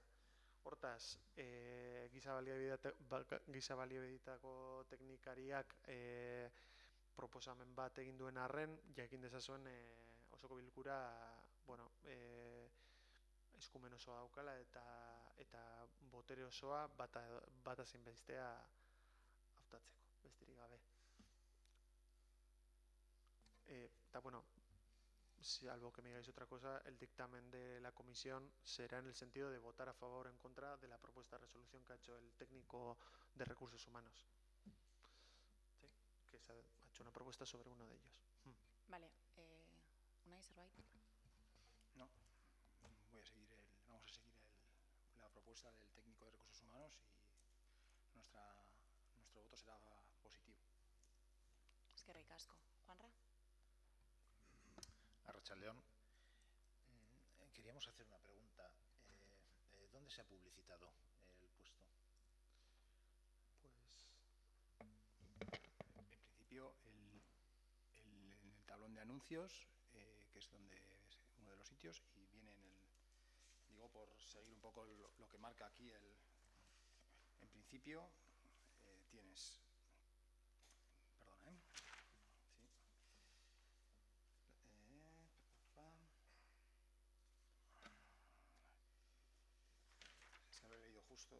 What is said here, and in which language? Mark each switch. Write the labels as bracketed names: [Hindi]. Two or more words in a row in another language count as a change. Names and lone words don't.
[Basque] Hortaz, giza baliabidetako teknikariak proposamen bat egin duen arren, jakin dezazuen osoko bilkura bueno, eskumen osoa daukala eta botere osoa bata zein bestea hautatzeko, besterik gabe. Eta bueno, [Spanish] salvo que me digáis otra cosa, el dictamen de la comisión será en el sentido de votar a favor o en contra de la propuesta de resolución que ha hecho el técnico de recursos humanos. ¿Sí? Que se ha hecho una propuesta sobre uno de ellos. [Basque] Vale, Unai, zerbait? [Spanish] No, vamos a seguir la propuesta del técnico de recursos humanos y nuestro voto será positivo. [Basque] Eskerrik asko. Juanra? Arratsaldeon. [Spanish] vamos a hacer una pregunta. ¿Dónde se ha publicitado el puesto? En principio, en el tablón de anuncios, que es donde es uno de los sitios, y viene digo, por seguir un poco lo que marca aquí en principio, tienes, perdona, sí, es que lo he leído justo.